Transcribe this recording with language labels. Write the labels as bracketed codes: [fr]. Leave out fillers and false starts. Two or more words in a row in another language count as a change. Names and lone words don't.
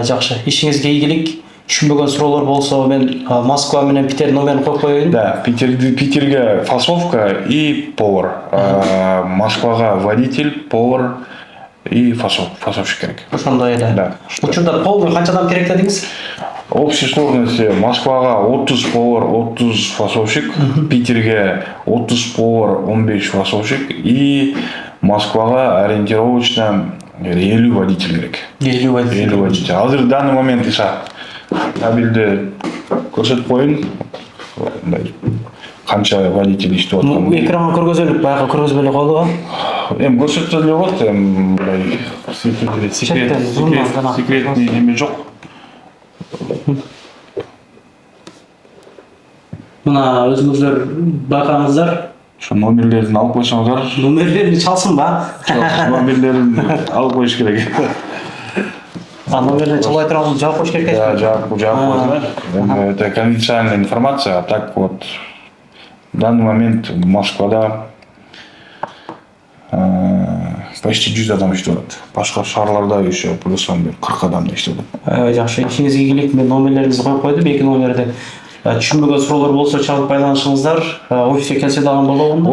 [ky] Жакшы. Ишиңизге ийгилик. Түшүнбөгөн суроолор болсо мен Москва менен Питер номерин коюп коеюн. [ru] Да, Питерге фасовка и повар. Москвага водитель, повар и фасовщик керек. [ky] Ошондой эле. [ru] Да. [ky] Учурда полный канча адам керек дедиңиз? [ru] Общей сложности Москвага 30 повар, 30 фасовщик, Питерге 30 повар, 15 фасовщик и Москвага ориентировочно 50 водитель керек. 50 водитель. [ky] 50 водитель. Азыр [ru] в данный момент [ky] иса табилди көрсөтүп коеюн. мындай канча водитель иштеп атканын. Экранга көргөзөлүп, баягы көргөзбөлүп койлугу. Эми көрсөтө эле болот, эми мындай секретный неме жок. Мына өзүңүздөр байкаңыздар, Ошо номерлерин алып койсоңуздар, номерлерди чалсынбы? номерлерин алып коюш керек. Номерлерди чалбай турган жаап коюш керек [ru] Да, [ky] экенби? жаап койсуңар. [ru] Это конфиденциальная информация, а так вот в данный момент Москвада почти 100 [ky] адам иштеп атат. Башка шаарларда [ru] еще плюс-он [ky] 40 адам иштеп атат. Жакшы, ишиңизге ийгилик. Мен номерлериңизди коюп койдум, эки номерди. Түшүнбөгөн суроолор болсо чалып байланышыңыздар. Офиске келсе дагы болобу?